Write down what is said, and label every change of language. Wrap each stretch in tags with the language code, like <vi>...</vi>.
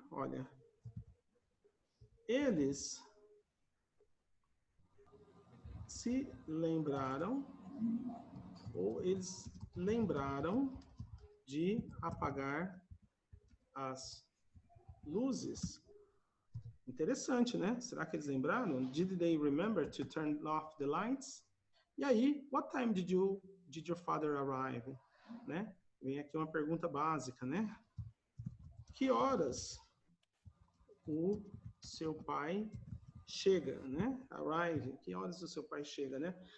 <pt>Olha, eles se lembraram ou eles lembraram de apagar as luzes. Interessante, né? Será que eles lembraram?</pt> <en>Did they remember to turn off the lights?</en> <pt>E aí,</pt> <en>what time did your father arrive?</en> <pt>Né? Vem aqui uma pergunta básica, né? Que horas o seu pai chega, né? Arrive. Que horas o seu pai chega, né?</pt>